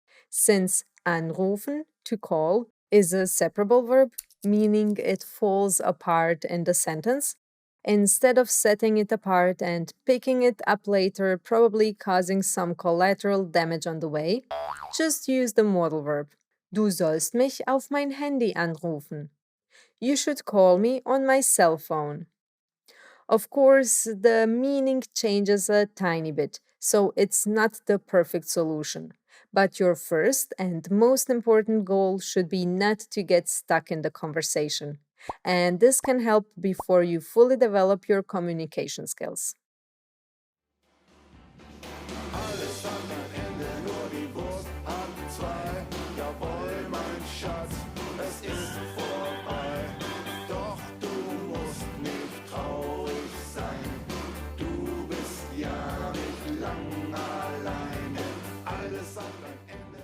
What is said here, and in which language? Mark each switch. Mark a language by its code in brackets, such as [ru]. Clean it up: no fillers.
[en] Since anrufen, to call, is a separable verb, meaning it falls apart in the sentence, instead of setting it apart and picking it up later, probably causing some collateral damage on the way, just use the modal verb. [de] Du sollst mich auf mein Handy anrufen. [en] You should call me on my cell phone. Of course, the meaning changes a tiny bit, so it's not the perfect solution. But your first and most important goal should be not to get stuck in the conversation. And this can help before you fully develop your communication skills. [de] Alles hat ein Ende, nur die Wurst hat zwei. Jawohl, mein Schatz, es ist vorbei. Doch du musst nicht traurig sein. Du bist ja nicht lang alleine. Alles hat ein Ende.